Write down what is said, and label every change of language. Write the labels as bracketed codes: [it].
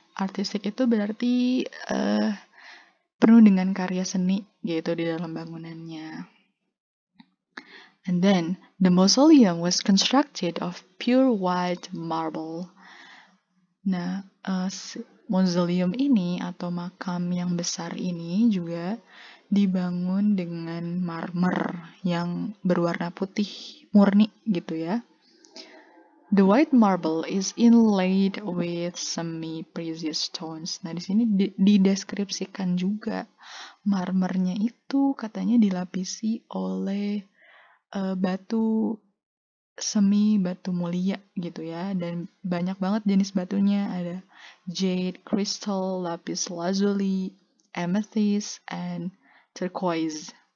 [id] Artistic itu berarti penuh dengan karya seni gitu di dalam bangunannya. [en] And then, the mausoleum was constructed of pure white marble. [id] Nah, mausoleum ini atau makam yang besar ini juga dibangun dengan marmer yang berwarna putih murni gitu ya. [en] The white marble is inlaid with semi-precious stones. [id] Nah, di sini dideskripsikan juga marmernya itu katanya dilapisi oleh batu semi batu mulia gitu ya, dan banyak banget jenis batunya, ada jade, crystal, lapis lazuli, amethyst, and turquoise.